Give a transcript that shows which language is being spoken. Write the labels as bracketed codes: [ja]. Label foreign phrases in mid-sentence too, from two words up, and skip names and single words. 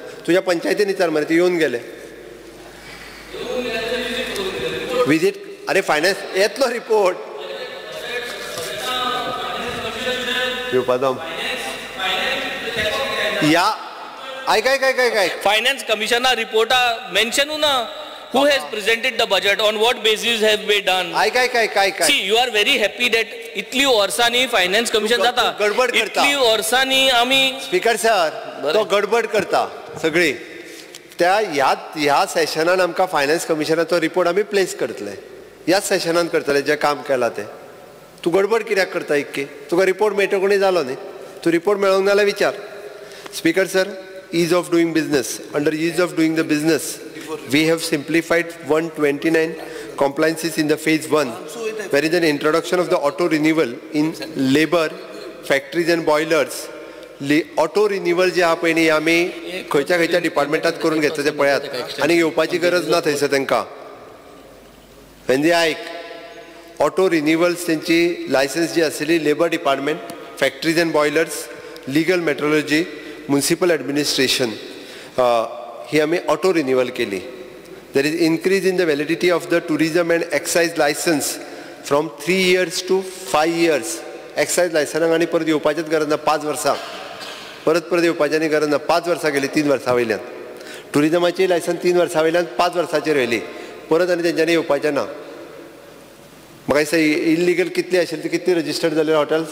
[kok] तुज्या पंचायतीन विचार मरे, ते येवन गेले विजीट. अरे फायनान्स येतलो रिपोर्ट या काय [en] Finance Commissioner [kok] रिपोर्टा मेन्शन ना. [en] Who has presented the budget? On what basis have we done? [kok] काय [en] See, you are very happy that [kok] इतली वर्सांनी फायनान्स कमिशन जाता. गडबड करता. इतली वर्सांनी आमी. [en] Speaker sir, [kok] तो गडबड करता सगळी. त्या ह्या सेशनान आमकां फायनान्स कमिशनाचो रिपोर्ट आमी प्लेस करतले. ह्याच सेशनान करतले जे काम केलां तें. तूं गडबड कित्याक करता इतकी? तुका रिपोर्ट मेळटो कोणी जालो न्ही. तूं रिपोर्ट मेळोंक नाल्यार विचार. [en] Speaker sir, ease of doing business. Under ease of doing the business, we have simplified 129 compliances in the phase 1, where is an introduction of the auto renewal in labor, factories and boilers. auto renewal [kok] जे आहा पळय न्ही, आमी खंयच्या डिपार्टमेंटात करून घेतले ते पळयात, आनी येवपाची गरज ना थंयसर तांकां. म्हणजे आयक, [en] auto renewals [kok] तेंची लायसन्स जी आसली [en] Labour Department, Factories and Boilers, Legal Metrology, Municipal Administration, [kok] ही आमी [en] auto renewal [kok] केली. [en] There is increase in the validity of the tourism and excise licence from 3 years to 5 years. excise licence [kok] आनी परत येवपाचीच गरज ना. 5 वर्सां परत येवपाची आनी गरज ना. 5 वर्सां गेली 3 वर्सां वयल्यान. टुरिझमाची लायसन 3 वर्सां वयल्यान 5 वर्सांचेर व्हेली. परत आनी तेंच्यांनी येवपाचें ना. म्हाका दिसता इल्लिगल कितली आशिल्ली ती कितली रजिस्टर्ड जाले हॉटेल्स?